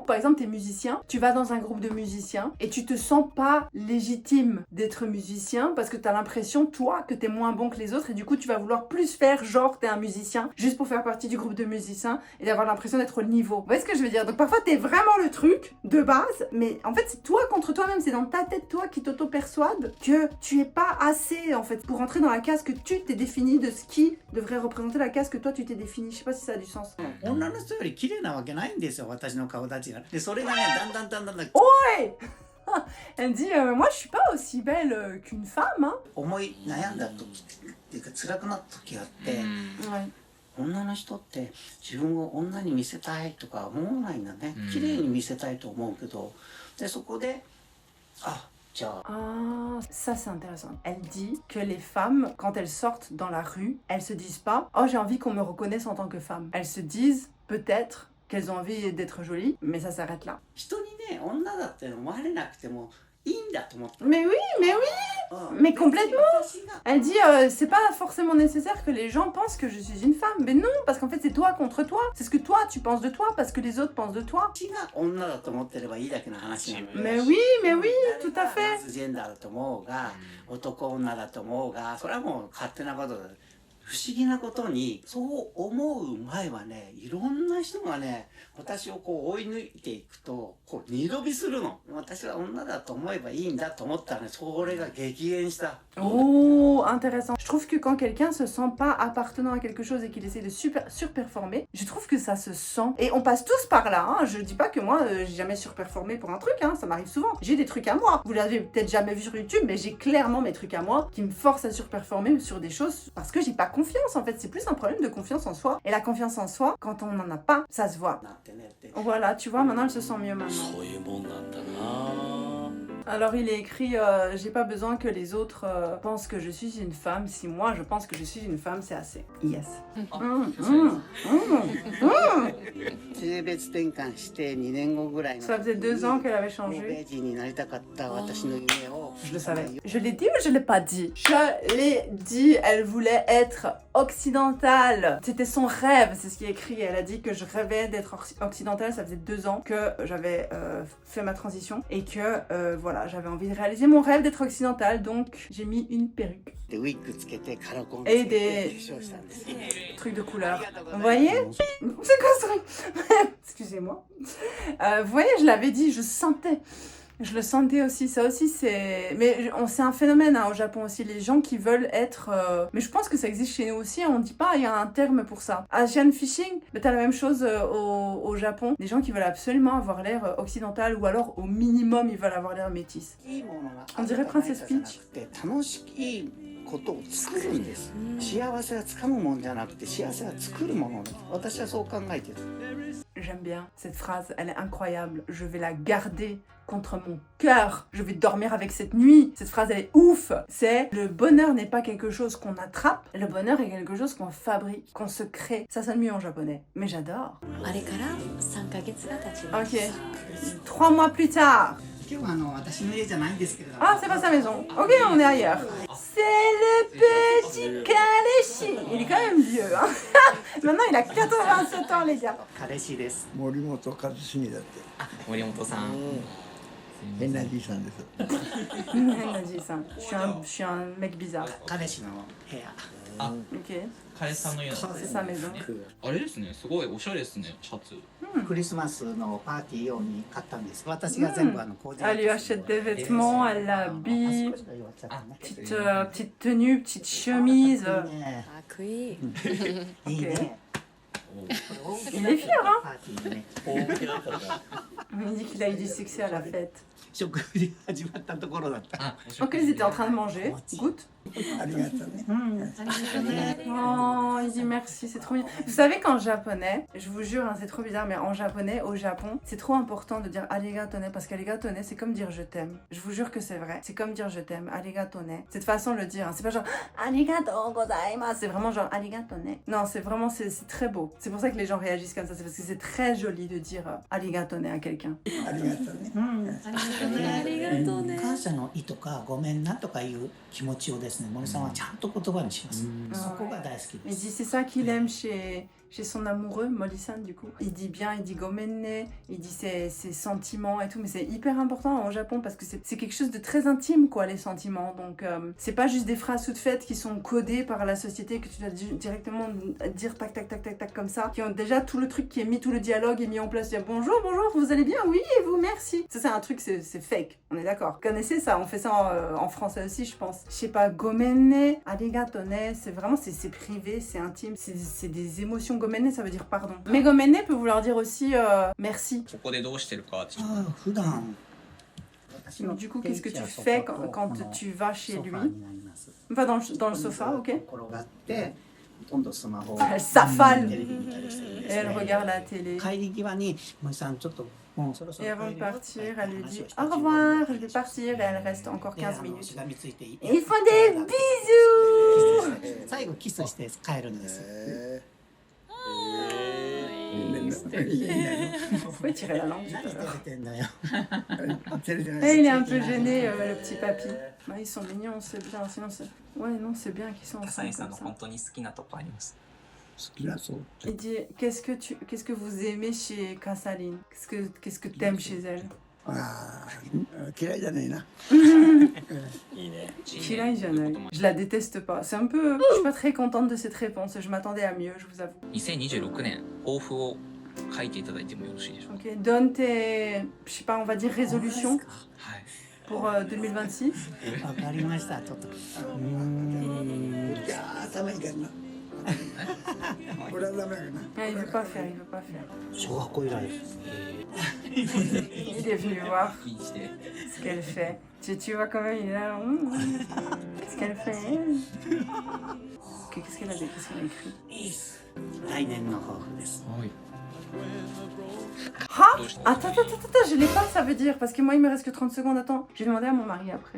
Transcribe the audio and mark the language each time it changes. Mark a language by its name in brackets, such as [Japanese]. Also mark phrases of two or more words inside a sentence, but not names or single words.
[French] Par exemple, t'es musicien, tu vas dans un groupe de musiciens et tu te sens pas légitime d'être musicien parce que t'as l'impression, toi, que t'es moins bon que les autres et du coup tu vas vouloir plus faire genre t'es un musicien juste pour faire partie du groupe de musiciens et d'avoir l'impression d'être au niveau. Vous voyez ce que je veux dire? Donc parfois t'es vraiment le truc de base, mais en fait c'est toi contre toi-même, c'est dans ta tête toi qui t'auto-persuade que tu es pas assez en fait pour entrer dans la case que tu t'es défini de ce qui devrait représenter la case que toi tu t'es défini. Je sais pas si ça a du sens. [Japanese] 女の人より綺麗なわけないんですよ私の顔立ちが。でそれがねだんだん [French] Ouais. Elle dit moi je suis pas aussi belle qu'une femme, hein. [Japanese] 思い悩んだ時っていうか辛くなった時があって、 [French] Ouais. [Japanese] 女の人って自分を女に見せたいとか思わないんだね。綺麗に見せたいと思うけど、でそこでじゃあ [French] Ah, ça c'est intéressant. Elle dit que les femmes, quand elles sortent dans la rue, elles se disent pas « Oh, j'ai envie qu'on me reconnaisse en tant que femme ». Elles se disent peut-être qu'elles ont envie d'être jolies, mais ça s'arrête là. [Japanese] 人にね女だって思われなくてもいいんだと思って。 [French] Mais oui, mais complètement. Elle dit c'est pas forcément nécessaire que les gens pensent que je suis une femme. Mais non, parce qu'en fait c'est toi contre toi. C'est ce que toi tu penses de toi parce que les autres pensent de toi. [Japanese] 私が女だと思ってればいいだけの話なの。 [French] Mais oui, tout à fait. [Japanese] トランスジェンダーだと思うが、男女だと思うが、それはもう勝手なことで。 不思議なことにそう思う前はね、いろんな人がね、私をこう追い抜いていくとこう二度見するの。私は女だと思えばいいんだと思ったらね、それが激減した。 [French] Oh, intéressant. Je trouve que quand quelqu'un se sent pas appartenant à quelque chose et qu'il essaie de surperformer, je trouve que ça se sent. Et on passe tous par là, hein. Je dis pas que moi, j'ai jamais surperformé pour un truc, hein. Ça m'arrive souvent. J'ai des trucs à moi. Vous l'avez peut-être jamais vu sur YouTube, mais j'ai clairement mes trucs à moi qui me forcent à surperformer sur des choses parce que j'ai pas confiance, en fait. C'est plus un problème de confiance en soi. Et la confiance en soi, quand on n'en a pas, ça se voit. Voilà, tu vois, maintenant elle se sent mieux maintenant. Alors il est écrit, j'ai pas besoin que les autres pensent que je suis une femme. Si moi je pense que je suis une femme, c'est assez. Yes. [Japanese] 性別転換して2年後ぐらいの [French] Ça faisait 2 ans qu'elle avait [Japanese] 欧 [French] changé. [Japanese] 米人になりたかった私の夢を [French] Je le savais. Je l'ai dit ou je l'ai pas dit? Je l'ai dit, elle voulait être occidentale. C'était son rêve, c'est ce qui est écrit. Elle a dit que je rêvais d'être occidentale. Ça faisait 2 ans que j'avais fait ma transition et que voilà, j'avais envie de réaliser mon rêve d'être occidentale. Donc j'ai mis une perruque. [Japanese] でウィッグつけてカラコンつ [French] Et [Japanese] けて [French] des [Japanese] 化粧したんです。 [French] trucs de couleur. Vous voyez? C'est quoi ce truc? Excusez-moi. Vous voyez, je l'avais dit, je sentais. Je le sentais aussi, ça aussi c'est... Mais c'est un phénomène hein, au Japon aussi, les gens qui veulent être... Mais je pense que ça existe chez nous aussi, on dit pas, il y a un terme pour ça. [English] Asian fishing, [French] mais t'as la même chose au Japon. Des gens qui veulent absolument avoir l'air occidental ou alors au minimum ils veulent avoir l'air métis. On dirait Princess Peach. [Japanese] 楽しいことを作るんです。幸せはつかむもんじゃなくて幸せは作るものです。私はそう考えてる。 [French] J'aime bien cette phrase, elle est incroyable. Je vais la garder contre mon cœur. Je vais dormir avec cette nuit. Cette phrase, elle est ouf. C'est le bonheur n'est pas quelque chose qu'on attrape. Le bonheur est quelque chose qu'on fabrique, qu'on se crée. Ça sonne mieux en japonais, mais j'adore. Ok. 3 mois plus tard. [Japanese] 今日は私の家じゃないんですけれども。 [French] Ah, c'est pas sa maison. Ok, on est ailleurs. C'est le petit Kaleshi. Il est quand même vieux. Hein. Maintenant, il a 87 ans, les gars. [Japanese] 彼氏です。森本一茂だって森本さん。変なじいさんです [French] Je suis un mec bizarre. [Japanese] 彼氏の部屋。 [French] Ok. [Japanese] 彼氏さんの家なんです [French] C'est sa maison. [Japanese] あれですね、すごいおしゃれですね、シャツ。クリスマスのパーティー用に買ったんです。私が全部コーディネート [French] Elle lui achète des vêtements, elle l'habille. [Japanese] 少しが弱っちゃったね。 [French] Petite tenue, petite chemise. [Japanese] ねかっこいい。いいね。 [French] Il est fier, hein? [Japanese] パーティーね。 [French] Il dit qu'il a eu du succès à la fête. [Japanese] 食事始まったところだった。あ、 [French] Ok, ils étaient en train de manger. Goûte. [Japanese] ありがとうね [French] Oh, il dit merci, c'est trop bien. Vous savez qu'en japonais, je vous jure, hein, c'est trop bizarre, mais en japonais, au Japon, c'est trop important de dire arigatone parce qu'arigatone, c'est comme dire je t'aime. Je vous jure que c'est vrai. C'est comme dire je t'aime, arigatone. Cette façon de le dire, hein. C'est pas genre [Japanese] ありがとうございます, [French] c'est vraiment genre arigatone. Non, c'est vraiment, c'est très beau. C'est pour ça que les gens réagissent comme ça, c'est parce que c'est très joli de dire arigatone à quelqu'un. [Japanese] ありがとうねありがとうね。感謝の意とかごめんなとかいう気持ちをですね、森さんはちゃんと言葉にします。そこが大好きで [French] Il [Japanese] す。 [French] dit c'est ça qu'il aime chez son amoureux, Molly-san du coup. Il dit bien, il dit gomenne, il dit ses sentiments et tout, mais c'est hyper important au Japon parce que c'est quelque chose de très intime quoi, les sentiments. Donc c'est pas juste des phrases toutes faites qui sont codées par la société que tu dois directement dire tac tac tac tac tac comme ça, qui ont déjà tout le truc qui est mis, tout le dialogue est mis en place. Dire bonjour, bonjour, vous allez bien? Oui, et vous, merci. Ça c'est un truc, c'est fake, on est d'accord. Vous connaissez ça, on fait ça en français aussi je pense. Je sais pas, gomenne, arigatone, c'est vraiment, c'est privé, c'est intime, c'est des émotions. Gomenne, ça veut dire pardon. Mais gomenne peut vouloir dire aussi merci. [Japanese] ここでどうしてるかって。ああ、普段。 [French] Du coup, qu'est-ce que tu fais quand tu vas chez lui? [Japanese] ソファーになります。 [French] Va dans le sofa, ok? [Japanese] 転がって、ほとんどスマホを [French] Elle s'affale [Japanese] テレビ見たりしてるん [French] et [Japanese] です [French] elle [Japanese] ね。 [French] regarde la télé. [Japanese] 帰り際に森さんちょっともうそろそ [French] Et [Japanese] ろ [French] avant [Japanese] 帰 [French] de [Japanese] るよ [French] partir, [Japanese] って [French] elle lui [Japanese] 話 [French] dit [Japanese] をした [French] au [Japanese] 自分 [French] revoir, [Japanese] で [French] je vais partir et elle reste encore [Japanese] で [French] 15 minutes. [Japanese] しがみついていて [French] Ils font des bisous! [Japanese] 最後キスして帰るんです。 [French] Pourquoi tirer la langue? [Japanese] 何照れてんだよ。 [French] Et il est un peu gêné, le petit papy. Bah, ils sont mignons, c'est bien, sinon c'est... Ouais, non, c'est bien qu'ils sont [Japanese] 笠 [French] ensemble [Japanese] 井さん [French] comme [Japanese] の [French] ça. [Japanese] 本当に好きなとこあります。好きだそう [French] Il dit, qu'est-ce que vous aimez chez Kasaline? Qu'est-ce que t'aimes chez elle? [Japanese] あー嫌いじゃねえな。嫌いじゃない. [French] Je la déteste pas. C'est un peu... Je suis pas très contente de cette réponse. Je m'attendais à mieux, je vous avoue. [Japanese] 2026 年抱負を書いていただいてもよろしいでしょうか。 [French] Ok, donne tes... Je sais pas, on va dire résolutions [Japanese] はい。 [French] pour 2026. [Japanese] わかりました。ちょっと。いやー頭いいからな。これはダメやからな。 [French] Ah, il veut pas faire, il veut pas faire. [Japanese] 小学校以来です。 [French] Il est venu voir [Japanese] 気にして。 [French] ce qu'elle fait. Tu vois quand même, il est là... Qu'est-ce qu'elle fait Ok, qu'est-ce qu'elle a dit? Qu'est-ce qu'elle a écrit? [Japanese] 来年の抱負です。はい。 [French] Ah attends, je l'ai pas, ça veut dire, parce que moi il me reste que 30 secondes, attends, je vais demander à mon mari après.